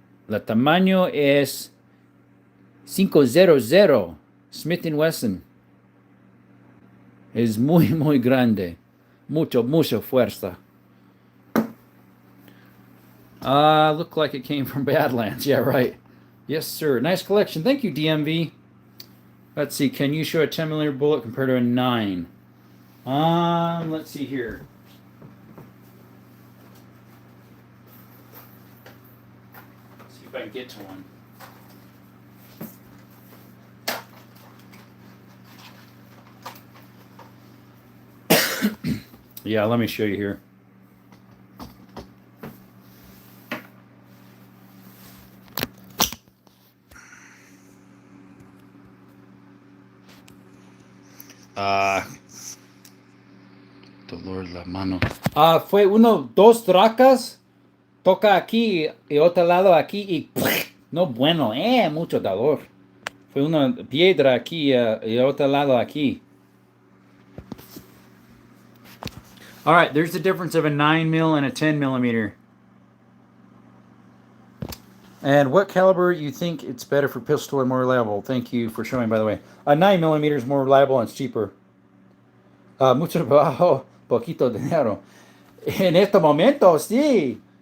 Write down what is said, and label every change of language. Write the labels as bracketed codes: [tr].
[es] La tamaño es 500 Smith & Wesson. Es muy, muy grande. Mucha fuerza. [en] Looked like it came from Badlands. Yeah, right. Yes, sir. Nice collection. Thank you, DMV. Let's see. Can you show a 10 millimeter bullet compared to a 9? Let's see here. Let's see if I can get to one. Yeah, let me show you here. [es] Dolor la mano. Fue dos tracas. Toca aquí y otro lado aquí y no bueno, mucho dolor. Fue una piedra aquí y otro lado aquí. [en] All right, there's the difference of a 9 mil and a 10 millimeter. And what caliber you think it's better for pistol and more reliable? Thank you for showing, by the way. A 9 millimeter is more reliable and it's cheaper. [es] Mucho trabajo, poquito dinero. En este momento, sí.